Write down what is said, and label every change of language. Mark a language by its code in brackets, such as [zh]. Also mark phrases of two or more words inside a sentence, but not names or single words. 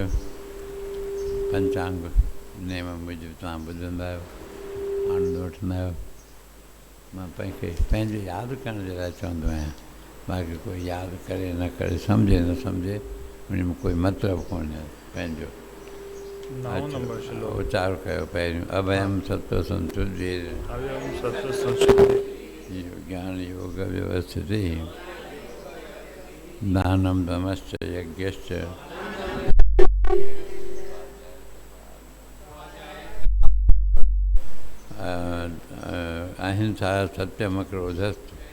[sd] पंचांग नेम मूजिबि तव्हां ॿुधंदा आहियो, आनंद वठंदा आहियो। मां पंहिंजो यादि करण जे लाइ चवंदो आहियां, बाक़ी कोई यादि करे न करे, सम्झे न सम्झे, उन में कोई मतिलबु कोन्हे। पंहिंजो उचार कयो पहिरियों, [sa] अभयम सत्व संतुष्टि ज्ञान योग व्यवस्थिति दानम दमश्च यज्ञश्च अहिंसा सत्यम क्रोधस्तु